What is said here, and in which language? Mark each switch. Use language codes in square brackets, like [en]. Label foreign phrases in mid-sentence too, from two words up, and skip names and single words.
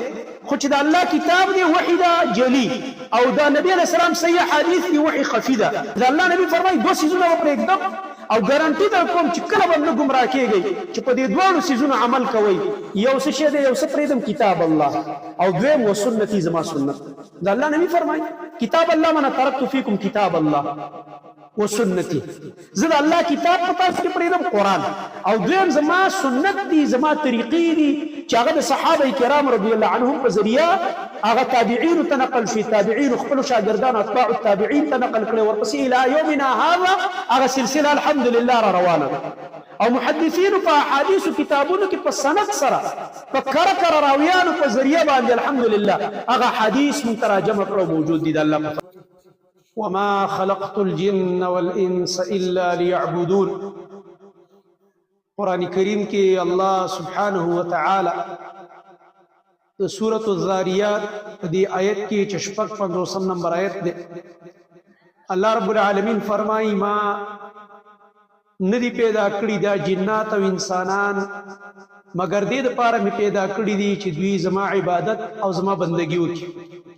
[ps] خو چې د الله کتاب دی وحی ده جلی، او د نبی [ar] علیه السلام [ps] صحیح حدیث دی وحی خفي ده. د الله نبی فرمایي دوه څیزونه وپرېږدم او ګارانټي درکوم چې کله به نه ګمراه کېږئ چې په دې دواړو څیزونو عمل کوئ. یو څه شی دی، یو څه پرېږدم [ar] کتاب الله، [ps] او دویم [ar] و سنتي [ps] زما سنت. د الله نبی فرمایي [ar] کتاب الله من ترکت فیکم کتاب الله و سنتي، [ps] زه د الله کتاب په تاسو کې پرېږدم قرآن، او دویم زما سنت دي، زما طریقې دي چې هغه د صحابه کرام [ar] رضی الله عنهم [ps] په ذریعه هغه تابعینو ته نقل شي، تابعینو خپلو شاګردانو [ar] اتباع التابعین [ps] ته نقل کړي، ورپسې [ar] الی یومنا هذا [ps] هغه سلسله الحمدلله را روانه ده. او محدثینو په احادیثو کتابونو کې په سند سره په کره راویانو په ذریعه باندې الحمدلله هغه حدیث متراجمه کړو موجود دي د الله. [ar] وما خلقت الجن والانس الا ليعبدون. [ps] قرآن کریم کې الله [ar] سبحانه وتعالى [ps] د سورۃ الذاریات په دې آیت کې چې شپږ 50 نمبر آیت دی، الله [ar] رب العالمین [ps] فرمایي ما ندی پیدا کړی دا جنات او انسانان مگر دې لپاره مې پیدا کړی دي چې دوی زما عبادت او زما بندگی وکړي.